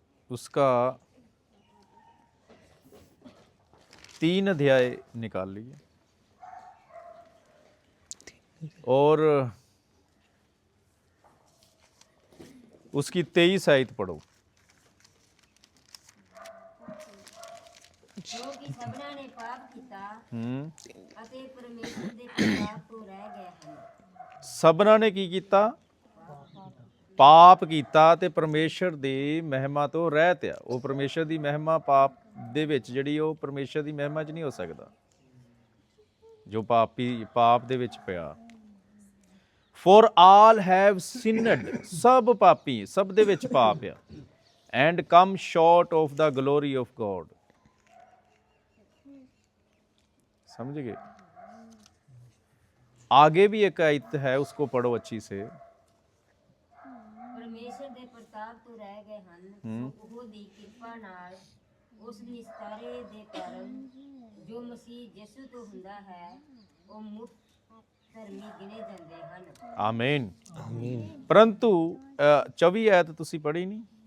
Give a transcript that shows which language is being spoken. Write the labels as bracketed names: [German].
[Hindi] उसका 3 अध्याय निकाल लीजिए और उसकी 23 आयत पढ़ो। [Punjabi] ਕਿਉਂਕਿ ਸਭਨਾਂ ਨੇ ਪਾਪ ਕੀਤਾ ਅਤੇ ਪਰਮੇਸ਼ਰ ਦੇ ਪ੍ਰਤਾਪ ਤੋਂ ਰਹਿ ਗਏ ਹਨ। ਸਭਨਾਂ ਨੇ ਕੀ ਕੀਤਾ? ਪਾਪ ਕੀਤਾ ਤੇ ਪਰਮੇਸ਼ਰ ਦੀ ਮਹਿਮਾ ਤੋਂ ਰਹਿਤ ਆ। ਉਹ ਪਰਮੇਸ਼ਰ ਦੀ ਮਹਿਮਾ ਪਾਪ ਦੇ ਵਿੱਚ ਜਿਹੜੀ ਉਹ ਪਰਮੇਸ਼ਰ ਦੀ ਮਹਿਮਾ 'ਚ ਨਹੀਂ ਹੋ ਸਕਦਾ, ਜੋ ਪਾਪ ਦੇ ਵਿੱਚ ਪਿਆ। [English] For all have sinned, [Punjabi] ਸਭ ਪਾਪੀ, ਸਭ ਦੇ ਵਿੱਚ ਪਾਪ ਆ। [English] And come short of the glory of God, [Hindi] समझ गए? आगे भी एक आयत है, उसको पढ़ो अच्छी से। [Punjabi] ਪਰਮੇਸ਼ਰ ਦੇ ਪ੍ਰਤਾਪ ਤੋਂ ਰਹਿ ਗਏ ਹਨ, ਸੋ ਉਹ ਦੀ ਕਿਰਪਾ ਨਾਲ ਉਸ ਨਿਸਤਾਰੇ ਦੇ ਕਾਰਨ ਜੋ ਮਸੀਹ ਯਿਸੂ ਤੋਂ ਹੁੰਦਾ ਹੈ, ਉਹ ਮੁੱਖ ਧਰਮੀ ਗਿਣੇ ਜਾਂਦੇ ਹਨ। ਆਮੀਨ। [Hindi] परंतु 24 आयत [Punjabi] ਤੁਸੀਂ ਪੜ੍ਹੀ ਨਹੀਂ?